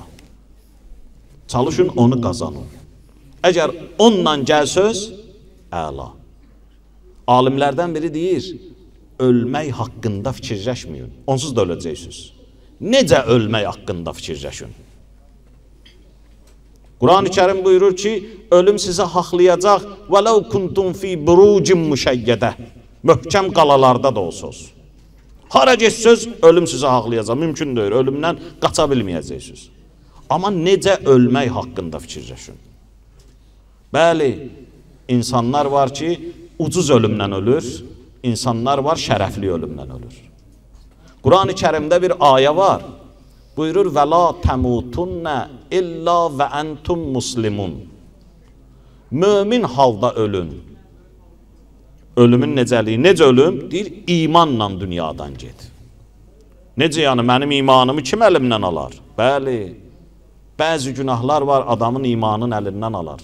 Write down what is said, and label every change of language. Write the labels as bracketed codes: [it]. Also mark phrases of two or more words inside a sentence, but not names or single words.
[az] Çalışın onu qazanın. Əgər onunla gəlsöz, əla. Alimlərdən biri deyir, ölmək haqqında fikirləşməyin, onsuz da öləcəksiniz. Necə ölmək haqqında fikirləşin? Quran-ı Kərim buyurur ki, ölüm sizə haqlayacaq, [ar] وَلَوْ كُنْتُمْ فِي بُرُوجٍ مُشَيَّدَةٍ. [az] Möhkəm qalalarda da olsunuz. Hara geçsöz, ölüm sizə haqlayacaq, mümkün deyil, ölümdən qaça bilməyəcəksiniz. Amma necə ölmək haqqında fikirləşin? Bəli, insanlar var ki, ucuz ölümdən ölür, insanlar var şərəfli ölümdən ölür. Quran-ı Kərimdə bir ayə var, buyurur, [ar] وَلَا تَمُوتُنَّ إِلَّا وَأَنْتُمْ مُسْلِمُونَ. [az] Mömin halda ölün. Ölümün necəliyi, necə ölüm? Deyir, imanla dünyadan get. Necə yəni, mənim imanımı kim əlimdən alar? Bəli, bəzi günahlar var, adamın imanın əlindən alar.